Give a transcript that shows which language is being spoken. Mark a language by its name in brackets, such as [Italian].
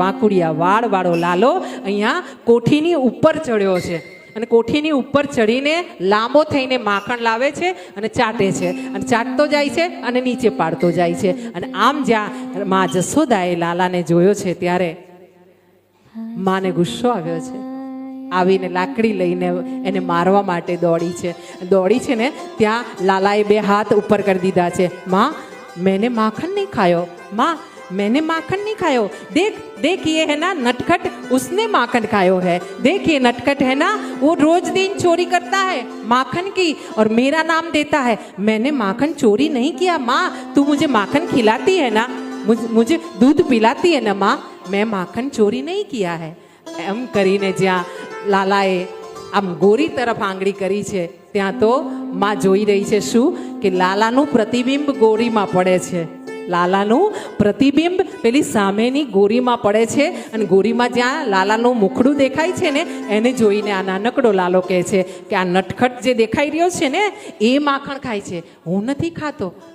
[Gujarati] વાંકુડિયા વાળવાળો લાલો અહીંયા કોઠીની ઉપર ચડ્યો છે, અને કોઠીની ઉપર ચડીને લાંબો થઈને માખણ લાવે છે અને ચાટે છે, અને ચાટતો જાય છે અને નીચે પાડતો જાય છે. અને આમ જ્યાં માં જશોદાએ લાલાને જોયો છે, ત્યારે માને ગુસ્સો આવ્યો છે. આવીને લાકડી લઈને એને મારવા માટે દોડી છે ને, ત્યાં લાલાએ બે હાથ ઉપર કરી દીધા છે. [Hindi] માં, मैंने माखन नहीं खायो, माँ मैंने माखन नहीं खायो, देख देख ये है ना नटखट, उसने माखन खायो है, देख ये नटखट है ना, वो रोज दिन चोरी करता है माखन की और मेरा नाम देता है. मैंने माखन चोरी नहीं किया माँ, तू मुझे माखन खिलाती है ना, मुझे दूध पिलाती है ना माँ, मैं माखन चोरी नहीं किया है. [Gujarati] એમ કરીને જ્યાં લાલાએ આમ ગોરી તરફ આંગળી કરી છે, ત્યાં તો માં જોઈ રહી છે શું, કે લાલાનું પ્રતિબિંબ ગોરીમાં પડે છે. લાલાનું પ્રતિબિંબ પેલી સામેની ગોરીમાં પડે છે, અને ગોરીમાં જ્યાં લાલાનું મુખડું દેખાય છે ને, એને જોઈને આ નાનકડો લાલો કહે છે કે આ નટખટ જે દેખાઈ રહ્યો છે ને, એ માખણ ખાય છે, હું નથી ખાતો.